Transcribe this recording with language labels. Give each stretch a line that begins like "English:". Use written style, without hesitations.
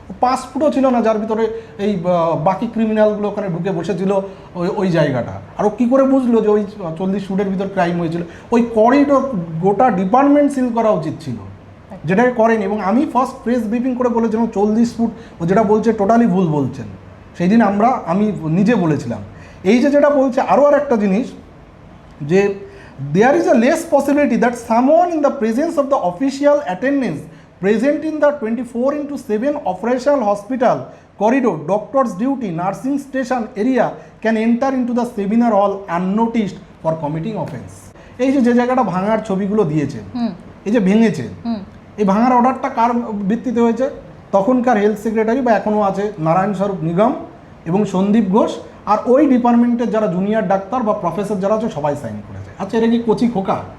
Bangla: 5 ফুটও ছিল না, যার ভিতরে এই বাকি ক্রিমিনালগুলো ওখানে ঢুকে বসেছিল ওই জায়গাটা। আর ও কী করে বুঝলো যে ওই 40 ফুটের ভিতর ক্রাইম হয়েছিল? ওই করিডোর গোটা ডিপার্টমেন্ট সিল করা উচিত ছিল, যেটাকে করেনি। এবং আমি ফার্স্ট প্রেস ব্রিফিং করে বলেছিলাম 40 ফুট, ও যেটা বলছে টোটালি ভুল বলছেন। সেই দিন আমি নিজে বলেছিলাম। এই যেটা বলছে আরও আর একটা জিনিস, যে
English: there is a less possibility that someone in the presence of the official attendance present in the 24/7 operational hospital corridor, doctor's duty, nursing station area can enter into the seminar hall unnoticed for committing offense.
Bangla: এই যে জায়গাটা ভাঙার ছবিগুলো দিয়েছে, এই যে ভেঙেছে, এই ভাঙার অর্ডারটা কার ভিত্তিতে হয়েছে? তখনকার হেলথ সেক্রেটারি বা এখনও আছে নারায়ণ স্বরূপ নিগম এবং সন্দীপ ঘোষ, আর ওই ডিপার্টমেন্টের যারা জুনিয়র ডাক্তার বা প্রফেসর যারা আছে সবাই সাইন করেছে। আচ্ছা, এটা কি কচি খোকা?